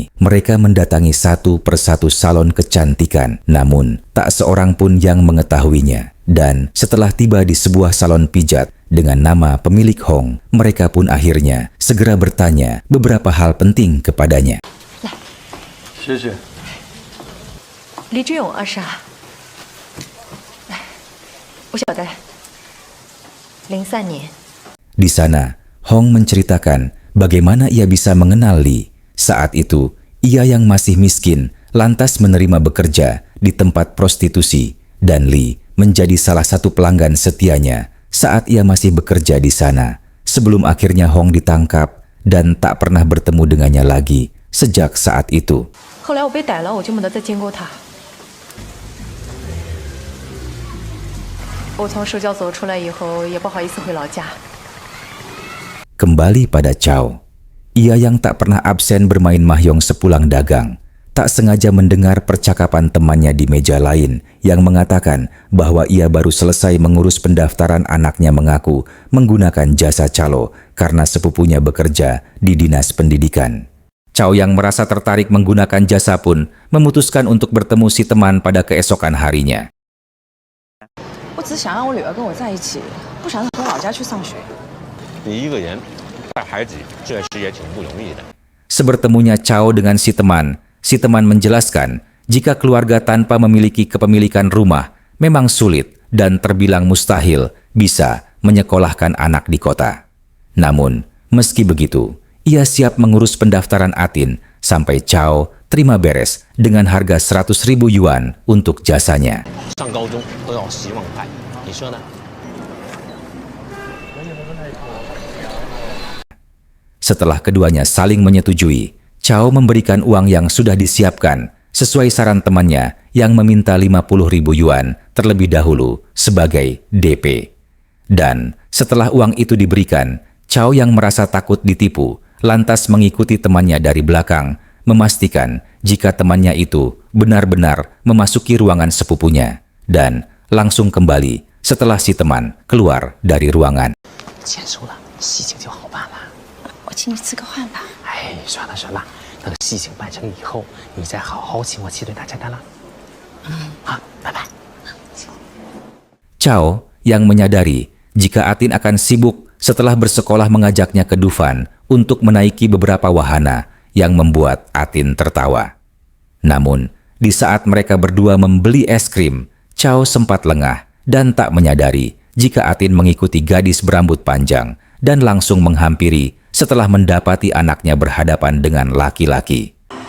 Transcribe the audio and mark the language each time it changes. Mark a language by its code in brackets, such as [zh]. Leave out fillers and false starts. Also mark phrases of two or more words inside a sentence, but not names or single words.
[id] Mereka mendatangi satu persatu salon kecantikan, namun tak seorang pun yang mengetahuinya. Dan setelah tiba di sebuah salon pijat dengan nama pemilik Hong, mereka pun akhirnya segera bertanya beberapa hal penting kepadanya. Li Zhiyong 24. [zh] 我晓得。03年。 [id] Di sana, Hong menceritakan bagaimana ia bisa mengenal Li. Saat itu, ia yang masih miskin lantas menerima bekerja di tempat prostitusi dan Li menjadi salah satu pelanggan setianya saat ia masih bekerja di sana. Sebelum akhirnya Hong ditangkap dan tak pernah bertemu dengannya lagi sejak saat itu. [zh] 后来我被逮了，我就没得再见过他。我从收教所出来以后，也不好意思回老家。 [id] Kembali pada Chow. Ia yang tak pernah absen bermain mahjong sepulang dagang, tak sengaja mendengar percakapan temannya di meja lain yang mengatakan bahwa ia baru selesai mengurus pendaftaran anaknya mengaku menggunakan jasa calo karena sepupunya bekerja di dinas pendidikan. Chow yang merasa tertarik menggunakan jasa pun memutuskan untuk bertemu si teman pada keesokan harinya. [zh] 我只想让我女儿跟我在一起，不想她回老家去上学。你一个人带孩子，这事也挺不容易的。 [id] Sebertemunya Chow dengan si teman menjelaskan jika keluarga tanpa memiliki kepemilikan rumah memang sulit dan terbilang mustahil bisa menyekolahkan anak di kota. Namun, meski begitu, ia siap mengurus pendaftaran Atin sampai Chow terima beres dengan harga 100.000 yuan untuk jasanya. [zh] 上高中都要希望派，你说呢？ [id] Setelah keduanya saling menyetujui, Chow memberikan uang yang sudah disiapkan sesuai saran temannya yang meminta 50.000 yuan terlebih dahulu sebagai DP. Dan setelah uang itu diberikan, Chow yang merasa takut ditipu lantas mengikuti temannya dari belakang, memastikan jika temannya itu benar-benar memasuki ruangan sepupunya dan langsung kembali setelah si teman keluar dari ruangan. [zh] 钱收了，事情就好办了。我请你吃个饭吧。哎，算了算了，等事情办成以后，你再好好请我吃顿大餐单了。好，拜拜。 [id] Chow yang menyadari jika Atin akan sibuk setelah bersekolah mengajaknya ke Dufan untuk menaiki beberapa wahana yang membuat Atin tertawa. Namun, di saat mereka berdua membeli es krim, Chow sempat lengah dan tak menyadari jika Atin mengikuti gadis berambut panjang dan langsung menghampiri setelah mendapati anaknya berhadapan dengan laki-laki.